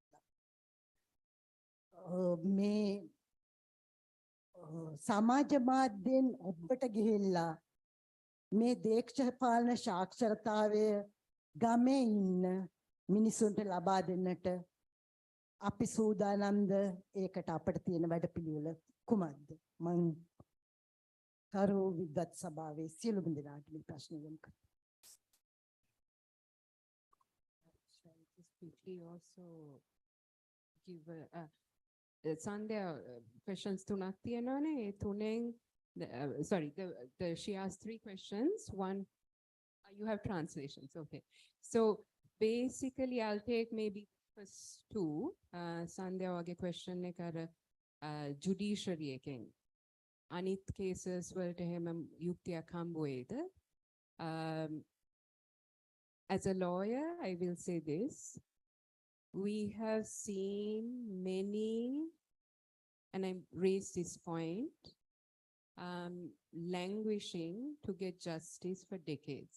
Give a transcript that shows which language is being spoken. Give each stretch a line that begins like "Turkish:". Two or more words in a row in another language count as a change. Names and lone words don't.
Sinhala: මේ සමාජ මාධ්‍යෙන් ඔබට ගිහිල්ලා මේ දේශපාලන සාක්ෂරතාවය ගමේ ඉන්න මිනිසුන්ට ලබා දෙන්නට අපි සූදානම්ද ඒකට අපිට තියෙන වැඩපිළිවෙල කුමක්ද? මම කරු විගත් සභාවේ සියලුම දෙනාට මේ ප්‍රශ්න යොමු කරනවා.
English: Shall I just quickly also give Sandhya questions
Sinhala: තුනක් තියෙනවානේ ඒ තුනෙන්
English: sorry she asked 3 questions. One you have translations, okay. So basically I'll take maybe first 2.
Sinhala: Sandhya wage question එක අර judiciary එකෙන් අනිත් cases වලට එහෙම යුක්තියක් හම්බ වෙයිද?
English: As a lawyer, I will say this. We have seen many, and I raised this point, languishing to get justice for decades.